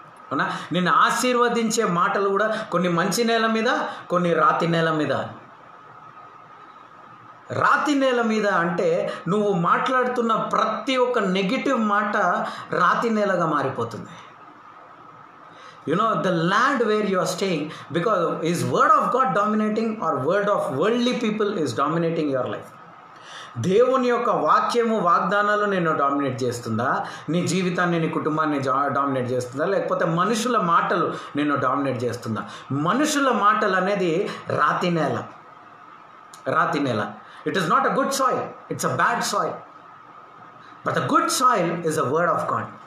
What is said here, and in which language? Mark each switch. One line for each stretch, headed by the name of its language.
Telugu: అవునా, నిన్ను ఆశీర్వదించే మాటలు కూడా కొన్ని మంచి నేల మీద, కొన్ని రాతి నేల మీద. రాతి నేల మీద అంటే నువ్వు మాట్లాడుతున్న ప్రతి ఒక్క నెగిటివ్ మాట రాతి నేలగా మారిపోతుంది.
English: The land where you are staying, because is word of God dominating or word of worldly people is dominating your life?
Telugu: దేవుని యొక్క వాక్యము, వాగ్దానాలు నిన్ను డామినేట్ చేస్తుందా? నీ జీవితాన్ని, నీ కుటుంబాన్ని డామినేట్ చేస్తుందా? లేకపోతే మనుషుల మాటలు నిన్ను డామినేట్ చేస్తుందా? మనుషుల మాటలు అనేది రాతి నేల. రాతి నేల.
English: It is not a good soil, it's a bad soil. But the good soil is a word of God.